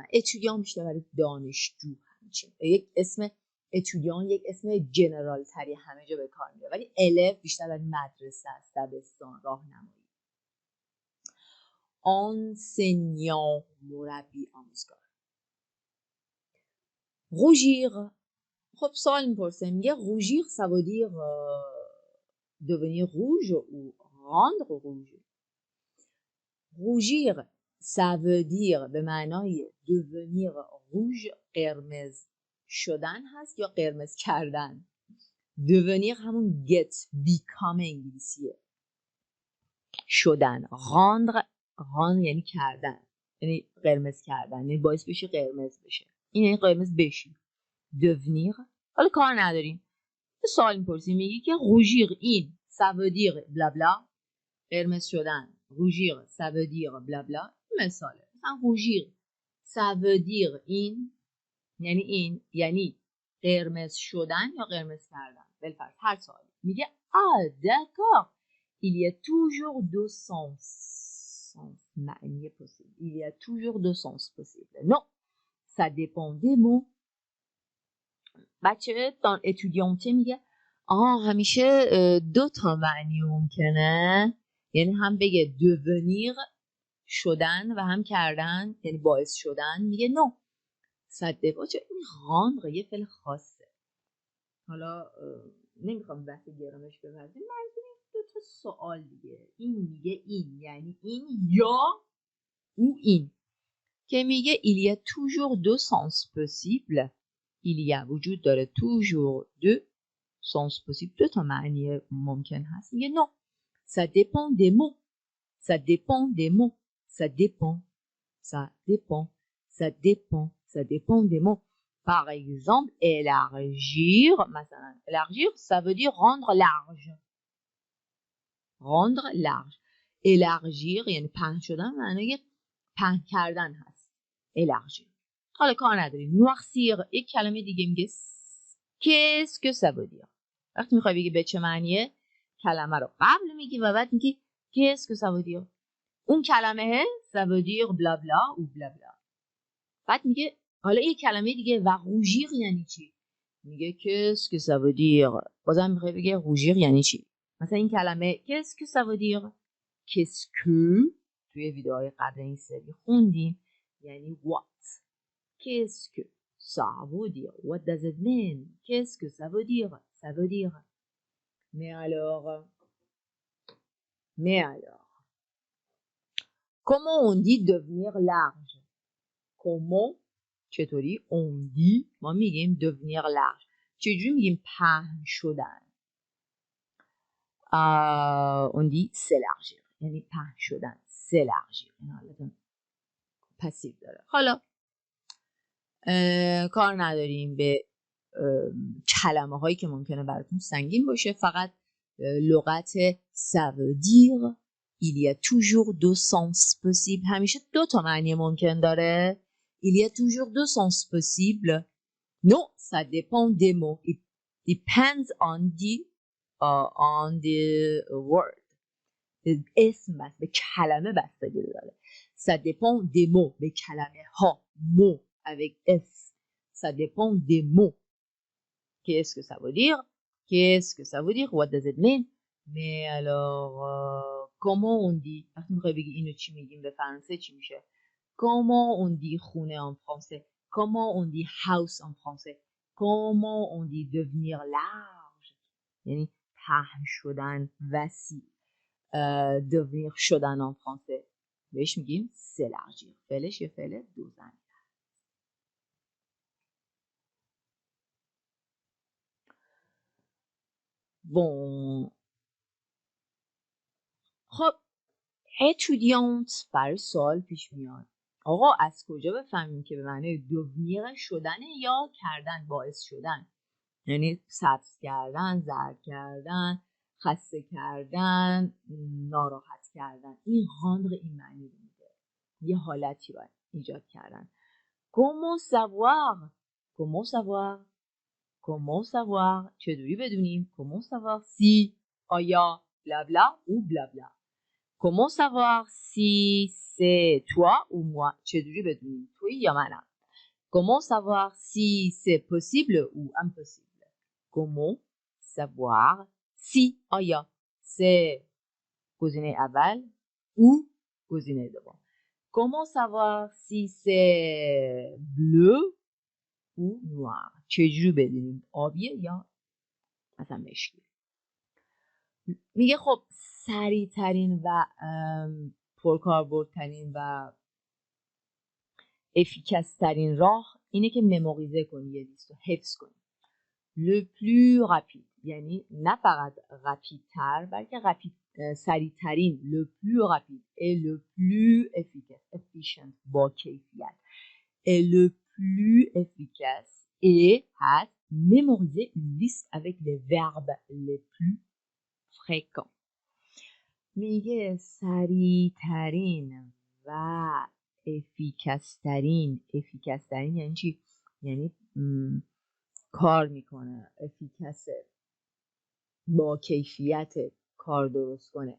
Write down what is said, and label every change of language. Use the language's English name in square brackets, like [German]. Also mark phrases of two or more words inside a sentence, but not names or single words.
[Persian] étudiant بیشتر برای دانشجو همچین. یک اسم étudiant یک اسم جنرال تری همه جا به کار میره، ولی élève بیشتر برای مدرسه است، دبستان، راهنمایی. enseignant مربی، آموزگار. rougir خب سوال میپرسه، میگه [French] rougir ça veut dire devenir rouge ou rendre rouge. rougir ça veut dire [Persian] به معنای [French] devenir rouge [Persian] قرمز شدن هست یا قرمز کردن. devenir همون [English] get become [Persian] انگلیسیه، شدن. rendre یعنی کردن، یعنی قرمز کردن، یعنی باعث بشی قرمز بشه، این یعنی قرمز بشی. devenir حالا کار نداریم، سوال میپرسیم، میگی که rougir این [French] ça veut dire bla bla [Persian] قرمز شدن. [French] rougir ça veut dire bla bla [Persian] مثاله. مثلا [French] rougir ça veut dire [Persian] این یعنی قرمز شدن یا قرمز کردن. بالفرض هر سوالی میگه [French] d'accord il y a toujours deux sens معنی possible. il y a toujours deux sens possibles. non ça dépend des mots. [Persian] بچه دان اتودیانته میگه همیشه دو تا معنی ممکنه، یعنی هم بگه devenir شدن و هم کردن یعنی باعث شدن. میگه نو صده باشه این rendre یه فعل خاصه. حالا نمیخوام بحث گرامش بپردازیم، منظور دو تا سوال دیگه. این میگه این یعنی این یا او این، که میگه [French] il y a toujours deux sens possibles. il y a [Persian] وجود داره [French] toujours deux sens possibles [Persian] دو تا معنی ممکن هست. [French] میگه non ça dépend des mots. ça dépend des mots. ça dépend des mots. par exemple élargir مثلا élargir ça veut dire rendre large. [Persian] élargir یعنی پهن شدن، معنی پهن کردن هست élargir. حالا کار نداریم. noircir یک کلمه دیگه میگه [French] qu'est-ce que ça veut dire. [Persian] وقتی میخوای بگی به چه معنیه کلمه رو قبل میگی و بعد میگی [French] qu'est-ce que ça veut dire. [Persian] اون کلمه [French] ça veut dire bla bla ou bla bla. [Persian] بعد میگه حالا یک کلمه دیگه و rougir یعنی چی؟ [French] میگه qu'est-ce que ça veut dire. [Persian] بازم میخوای بگی rougir یعنی چی. مثلا این کلمه [French] qu'est-ce que ça veut dire. qu'est-ce que [Persian] توی ویدیوهای قبل این سری خوندیم یعنی what. [French] qu'est-ce que ça veut dire. [English] what does it mean. [French] qu'est-ce que ça veut dire. ça veut dire. mais alors comment on dit devenir large. comment چطوری؟ on dit [Persian] ما میگیم [French] devenir large. [Persian] چجوری میگیم پهن شدن؟ [French] on dit s'élargir، [Persian] یعنی پهن شدن. s'élargir این حالت پسیو داره. حالا کار نداریم به کلمه هایی که ممکنه براتون سنگین باشه، فقط لغت [French] ça veut dire il y a toujours deux sens possibles. [Persian] همیشه دو تا معنی ممکن داره. [French] il y a toujours deux sens possibles. non, ça dépend des mots. [English] it depends on the word. [Persian] اسم بس به کلمه بستگی داره. [French] ça dépend des mots [Persian] به کلمه ها. [French] mots avec S. ça dépend des mots. Qu'est-ce que ça veut dire? Qu'est-ce que ça veut dire? [English] What does it mean? [French] Mais alors, comment on dit? [Persian] وقتی میخوای بگی اینو چی میگیم به فرانسه چی میشه؟ [French] Comment on dit خونه en français? Comment on dit house en français? Comment on dit devenir large? [Persian] یعنی پهن شدن، وسیع. [French] devenir شدن en français [Persian] بهش میگیم [French] s'élargir. [Persian] فعلش یه فعل دو زمینه. Bon. خب étudiante برای سوال پیش میاد. آقا از کجا بفهمیم که به معنی devenir شدن یا کردن، باعث شدن؟ یعنی سبز کردن، زرد کردن، خسته کردن، ناراحت کردن. این rendre این معنی رو میده. یه حالتی رو ایجاد کردن. [French] comment savoir؟ comment savoir؟ comment savoir؟ [Persian] چطوری بدونیم؟ [French] comment savoir si آیا bla bla ou bla bla؟ comment savoir si c'est toi ou moi؟ [Persian] چطوری بدونیم توی یا منم؟ [French] comment savoir si c'est possible ou impossible؟ comment savoir si آیا c'est [Persian] گزینه اول [French] ou [Persian] گزینه دوم؟ [French] comment savoir si c'est bleu ou noir؟ [Persian] چجوری بدونیم آبیه یا مثلا مشکی؟ میگه خب سریع ترین و پرکاربردترین و افیکس ترین راه اینه که مموریزه کنی، یه لیست رو حفظ کنی. [French] le plus rapide [Persian] یعنی نه فقط رپید تر بلکه سریع ترین. [French] le plus rapide et le plus efficace efficient [Persian] با کیفیت [French] et le plus efficace et has mémorisé une liste avec les verbes les plus fréquents. [Persian] میگه سریع ترین و افیکس ترین یعنی چی؟ یعنی کار میکنه، افیکسه، با کیفیت کار درست کنه.